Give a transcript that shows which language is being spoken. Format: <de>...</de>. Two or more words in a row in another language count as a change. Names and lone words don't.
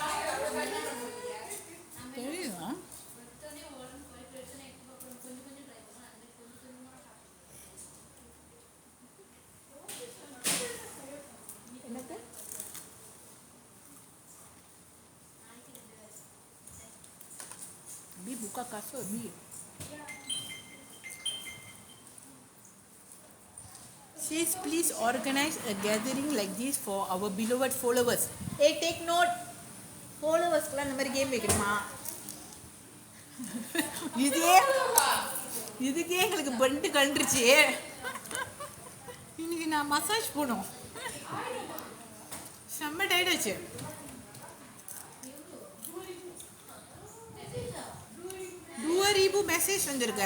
<ta>தெரியுமா? என்னது?</ta> <ms>Bi buka kasut, Bi.</ms> <en>Says please organize a gathering like this for our beloved followers. Hey, take note. Followers kala</en> <ta>இந்த மாதிரி கேம் வைக்கணுமா? இதுக்கே எங்களுக்கு பண்டு கண்டுருச்சு. இன்னைக்கு நான் மசாஜ் போனோம். செம்ம டயர்டாச்சு. ரூபா மெசேஜ் வந்திருக்கு.</ta>